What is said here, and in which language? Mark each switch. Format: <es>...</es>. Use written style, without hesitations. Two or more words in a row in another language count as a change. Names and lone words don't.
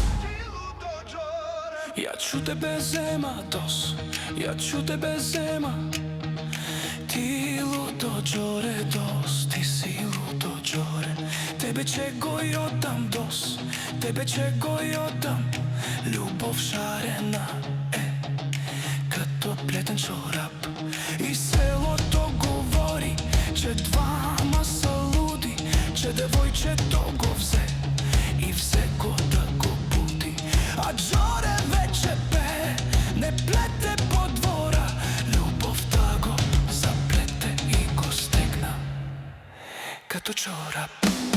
<mk>Ја ќу тебе зема Дос, ја ќу тебе зема. Ти лудо Џоре Дос, ти си лудо Џоре. Тебе ќе го ја дам Дос, тебе ќе го ја дам.</mk> <bg>Љубов шарена е като плетен чорап. И селото говори, че двама са луди, че девојчето го взе и взе го да го буди. А Џоре вече пее, не плете по двора, љубовта го заплете и го стегна като чорап.</bg>